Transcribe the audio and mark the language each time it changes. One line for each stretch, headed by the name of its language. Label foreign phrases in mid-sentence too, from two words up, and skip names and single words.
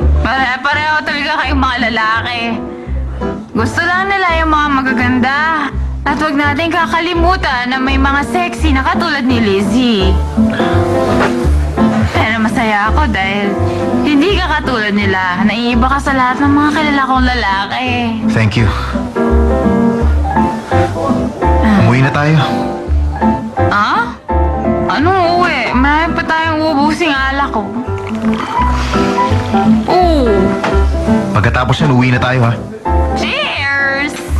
Filipino: Pare-pareho talaga kayong mga lalaki. Gusto lang nila yung mga magaganda. At huwag natin kakalimutan na may mga sexy na katulad ni Lizzie. Pero masaya ako dahil hindi ka katulad nila. Naiiba ka sa lahat ng mga kilala kong lalaki.
English: Thank you.
Filipino: Umuwi na tayo. Ah? Anong uwi? Marami pa tayong ubusing alak ko. Oo. Pagkatapos yan, uwi na tayo ha. Cheers!